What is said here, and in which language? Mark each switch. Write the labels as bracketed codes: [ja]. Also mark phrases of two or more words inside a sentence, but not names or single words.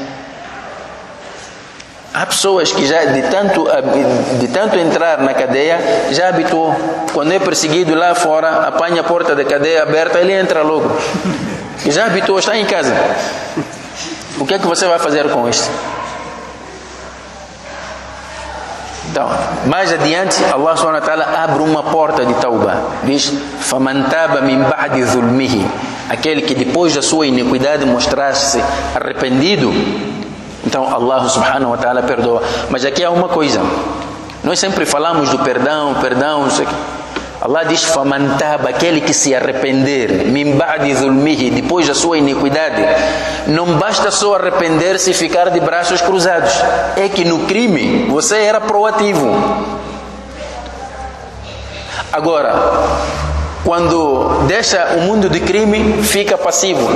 [pt] Há pessoas que já de tanto entrar na cadeia já habituou. Quando é perseguido lá fora, apanha a porta da cadeia aberta, ele entra logo. Já habituou, está em casa. O que é que você vai fazer com isto? Então, mais adiante, [ar] الله سبحانه وتعالى [pt] abre uma porta de tauba. Diz: [ar] فَمَنْ تَابَ مِنْ بَعْدِ ظُلْمِهِ. [pt] Aquele que depois da sua iniquidade mostrar-se arrependido, então [ar] الله سبحانه وتعالى [pt] perdoa. Mas aqui há uma coisa. Nós sempre falamos do perdão, não sei o que. Allah diz: [ar] فَمَنْ تَابَ, [pt] aquele que se arrepender, [ar] مِنْ بَعْدِ ظُلْمِهِ, [pt] depois da sua iniquidade. Não basta só arrepender-se e ficar de braços cruzados. É que no crime você era proativo. Agora, quando deixa o mundo de crime, fica passivo.